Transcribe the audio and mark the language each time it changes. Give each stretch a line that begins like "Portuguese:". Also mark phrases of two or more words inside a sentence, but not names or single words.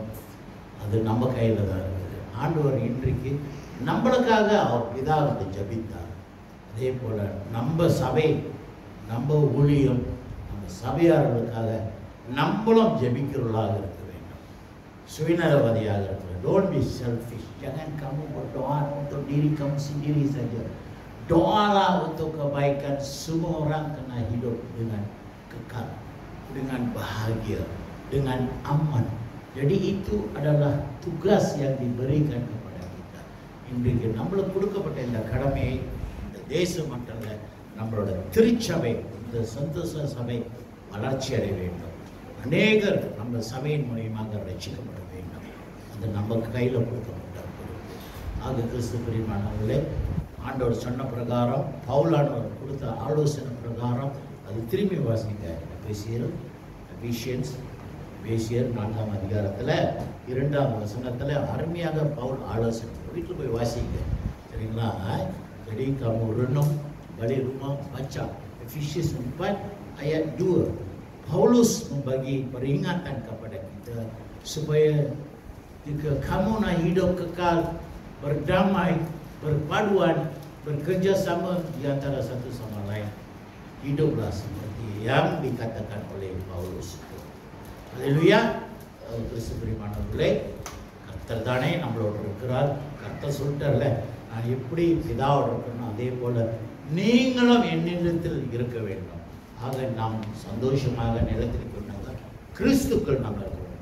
Tamil: அது நம்ம கையில் தான் இருக்குது. ஆண்டவர் இன்றைக்கு நம்மளுக்காக அவர் பிதாவுக்கு ஜபித்தார். அதே போல நம்ம சபை, நம்ம ஊழியம், நம்ம சபையாளர்களுக்காக நம்மளும் ஜெபிக்கிறவர்களாக இருக்க வேண்டும். சுயநலவாதியாக இருக்க வேண்டும்.
English: Don't be selfish.
Malay: Jangan kamu berdoa untuk diri kamu sendiri saja. Doalah untuk kebaikan semua orang kena hidup dengan kekal, dengan bahagia, dengan aman. Jadi itu adalah tugas yang diberikan kepada kita.
Tamil: இன்றைக்கு நம்மளுக்கு கொடுக்கப்பட்ட இந்த கடமையை இந்த தேசம் மட்டும் இல்லை, நம்மளோட திருச்சபை, இந்த சந்தோஷ சபை வளர்ச்சி அடைய வேண்டும். அநேகர் நம்ம சபையின் மூலியமாக ரட்சிக்கப்பட வேண்டும். அது நம்ம கையில் கொடுக்கப்பட்ட பொறுப்பு. ஆக கிறிஸ்து பிரியமானவர்களே, ஆண்டவர் சொன்ன பிரகாரம், பவுலானவர் கொடுத்த ஆலோசனை பிரகாரம் அது திரும்பி வாசிங்க. எபேசியர் 4ஆம் அதிகாரத்தில் 2ஆம் வசனத்தில் அருமையாக பவுல் ஆலோசனை. வீட்டில் போய் வாசிங்க, சரிங்களா?
Malay: Jadi kamu renung balik rumah baca Efesius 4 ayat 2. Paulus membagi peringatan kepada kita supaya jika kamu nak hidup kekal, berdamai, berpaduan, bekerja sama di antara satu sama lain, hiduplah seperti yang dikatakan oleh Paulus. Haleluya.
Tamil: கிறிஸ்து பிரியமானவர்களே, கர்த்தர் தானே நம்மளோட இருக்கிறார். கர்த்தர் சொல்லிட்டார்ல, நான் எப்படி பிதாவோட இருக்கணும் அதே போல நீங்களும் என்னிடத்தில் இருக்க வேண்டும். ஆக நாம் சந்தோஷமாக நிலத்திருக்கணும்னா கிறிஸ்துக்கள் நம்ம இருக்கணும்.